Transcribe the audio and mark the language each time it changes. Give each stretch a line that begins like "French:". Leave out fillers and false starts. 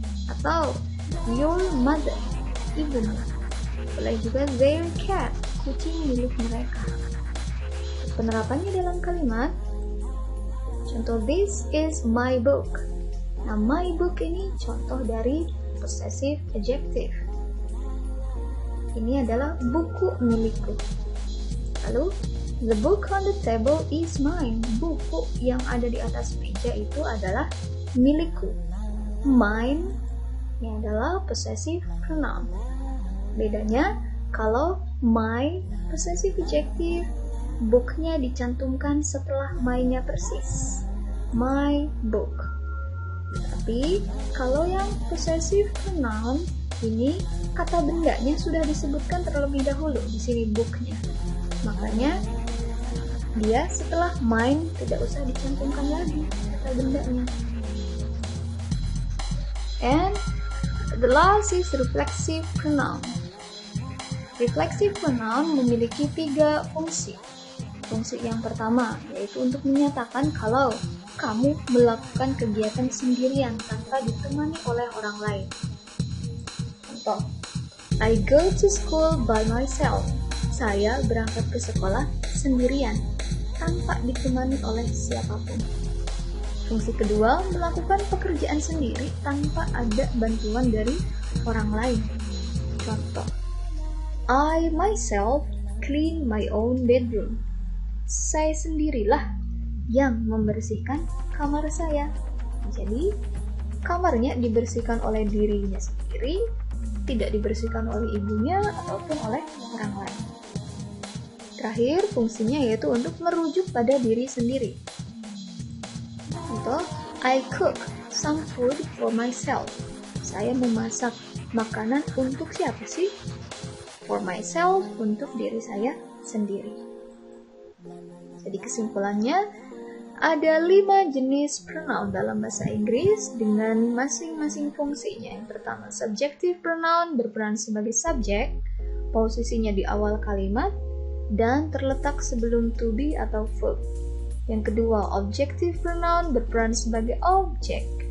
Indonesian: Atau
English: your mother,
Indonesian: ibumu. Boleh juga
English: their cat,
Indonesian: kucing milik mereka. Penerapannya dalam kalimat, contoh,
English: this is my book.
Indonesian: Nah, my book ini contoh dari possessive adjective. Ini adalah buku milikku. Lalu,
English: the book on the table is mine.
Indonesian: Buku yang ada di atas meja itu adalah milikku. Mine ini adalah possessive pronoun. Bedanya, kalau my possessive adjective, booknya dicantumkan setelah my-nya persis.
English: My book.
Indonesian: Tapi kalau yang possessive pronoun ini kata bendanya sudah disebutkan terlebih dahulu di sini booknya. Makanya dia setelah mine tidak usah dicantumkan lagi kata bendanya.
English: And the last is reflexive pronoun.
Indonesian: Reflexive pronoun memiliki 3 fungsi. Fungsi yang pertama yaitu untuk menyatakan kalau kamu melakukan kegiatan sendirian tanpa ditemani oleh orang lain. Contoh,
English: I go to school by myself.
Indonesian: Saya berangkat ke sekolah sendirian tanpa ditemani oleh siapapun. Fungsi kedua, melakukan pekerjaan sendiri tanpa ada bantuan dari orang lain. Contoh,
English: I myself clean my own bedroom.
Indonesian: Saya sendirilah yang membersihkan kamar saya. Jadi, kamarnya dibersihkan oleh dirinya sendiri, tidak dibersihkan oleh ibunya ataupun oleh orang lain. Terakhir, fungsinya yaitu untuk merujuk pada diri sendiri. Contoh,
English: I cook some food for myself.
Indonesian: Saya memasak makanan untuk siapa sih?
English: For myself,
Indonesian: untuk diri saya sendiri. Jadi kesimpulannya, ada 5 jenis pronoun dalam bahasa Inggris dengan masing-masing fungsinya. Yang pertama, subjective pronoun berperan sebagai subjek, posisinya di awal kalimat, dan terletak sebelum to be atau verb. Yang kedua, objective pronoun berperan sebagai objek,